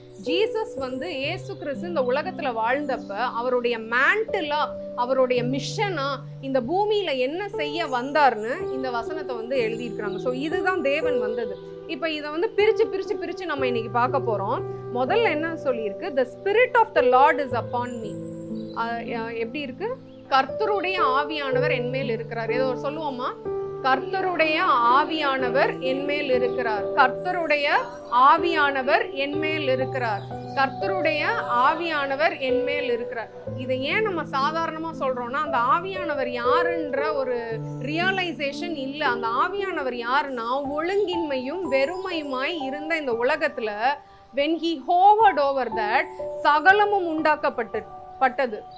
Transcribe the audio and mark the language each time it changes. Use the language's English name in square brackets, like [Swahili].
[Tamil] Jesus இயேசு கிறிஸ்து இந்த உலகத்துல வாழ்ந்தப்ப அவருடைய மேண்டிலா, அவருடைய மிஷனா இந்த பூமியில என்ன செய்ய வந்தார்னு இந்த வசனத்தை எழுதியிருக்கிறாங்க. ஸோ இதுதான் தேவன் வந்தது. இப்ப இதை பிரிச்சு நம்ம இன்னைக்கு பார்க்க போறோம். முதல்ல என்ன சொல்லியிருக்கு? [English] the spirit of the lord is upon me. [Tamil] எப்படி இருக்கு? கர்த்தருடைய ஆவியானவர் என்மேல் இருக்கிறார். ஏதோ சொல்லுவோமா? கர்த்தருடைய ஆவியானவர் என்மேல் இருக்கிறார். கர்த்தருடைய ஆவியானவர் என்மேல் இருக்கிறார். கர்த்தருடைய ஆவியானவர் என்மேல் இருக்கிறார். இதை ஏன் நம்ம சாதாரணமா சொல்றோம்னா, அந்த ஆவியானவர் யாருன்ற ஒரு ரியலைசேஷன் இல்லை. அந்த ஆவியானவர் யாருன்னா, ஒழுங்கின்மையும் வெறுமையுமாய் இருந்த இந்த உலகத்துல [English] when he hovered over that, [Tamil] சகலமும் உண்டாக்கப்பட்டது.